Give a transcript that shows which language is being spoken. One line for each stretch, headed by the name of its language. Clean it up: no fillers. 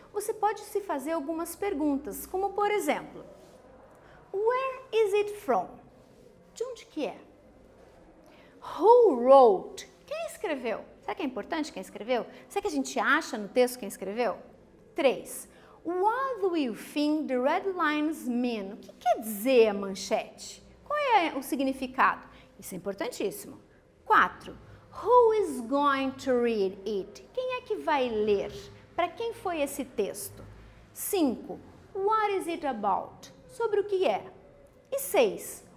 Portuguese: Você pode se fazer algumas perguntas, como por exemplo,
English: Where is it from?
Portuguese: De onde que é?
English: Who wrote?
Portuguese: Quem escreveu? Será que é importante quem escreveu? Será que a gente acha no texto quem escreveu? 3.
English: What do you think the red lines mean?
Portuguese: O que quer dizer a manchete? Qual é o significado? Isso é importantíssimo.
English: 4. Who is going to read it?
Portuguese: Quem é que vai ler? Para quem foi esse texto? 5.
English: What is it about?
Portuguese: Sobre o que é? E 6.